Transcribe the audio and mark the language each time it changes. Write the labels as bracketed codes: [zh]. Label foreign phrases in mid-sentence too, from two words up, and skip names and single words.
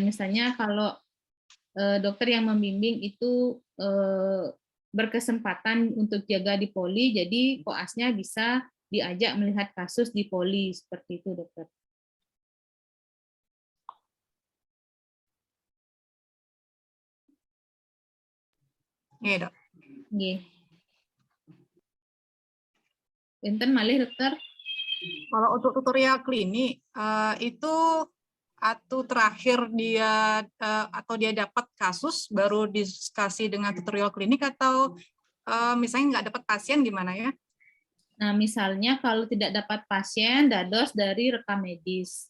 [id] Misalnya kalau dokter yang membimbing itu berkesempatan untuk jaga di poli, jadi koasnya bisa diajak melihat kasus di poli, seperti itu dokter. Iya, Dok. [ban] Nggih. Enten malih dokter. [id] Kalau untuk tutorial klinik itu atau terakhir dia atau dia dapat kasus baru diskusi dengan tutorial klinik, atau misalnya nggak dapat pasien gimana ya? Nah, misalnya kalau tidak dapat pasien, dados dari rekam medis.